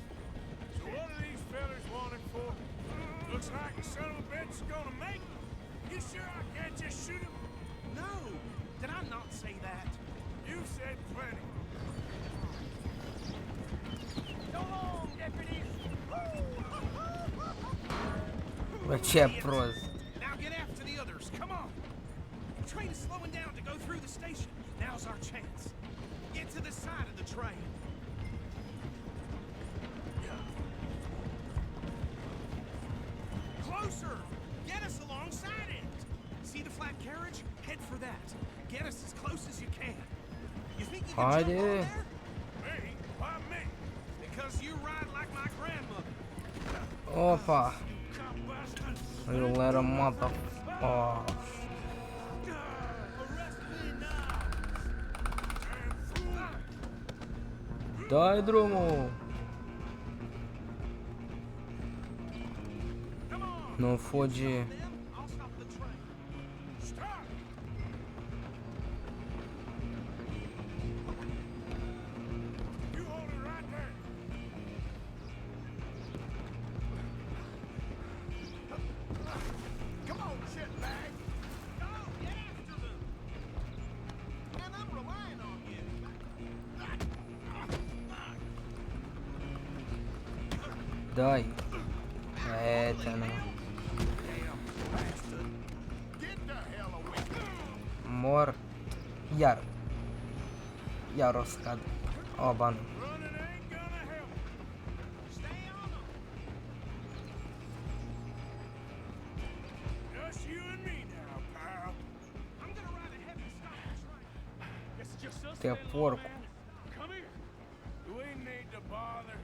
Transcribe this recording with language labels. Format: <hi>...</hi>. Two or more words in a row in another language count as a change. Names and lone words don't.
<en>So what are these fellas wanting for? Looks like the son of a bitch is gonna make it. You sure I can't just shoot him? No, did I not say that? You said plenty. So long, deputies.</en> <ro>Bă, ce prost.</ro> <en>Now get after the others, come on. The train is slowing down to go through the station. Now's our chance. Get to the side of the train. Closer! Get us alongside it! See the flat carriage? Head for that. Get us as close as you can. You think you can jump on</en> <tr>Haydi.</tr> <en>there? Me? Why me? Because you ride like my grandmother. Opa. Yollara mata. Oh.</en> <ro>Dai drumul. Nu fugi.</ro> <en>I'll stop the train. Stop! You hold it right there. Come on, shitbag. Go, get after them. Man, I'm relying on you.</en> <ro>Dai. Prietene.</ro> <en>Get the hell away.</en> <ro>Mor. Iar. Iar o să cad. O, ba nu.</ro> <en>Running ain't gonna help. Stay on them. Just you and me now, pal. I'm gonna ride ahead and stop the train. It's just us. Te and that porco. little man. Come here. We need to bother.</en>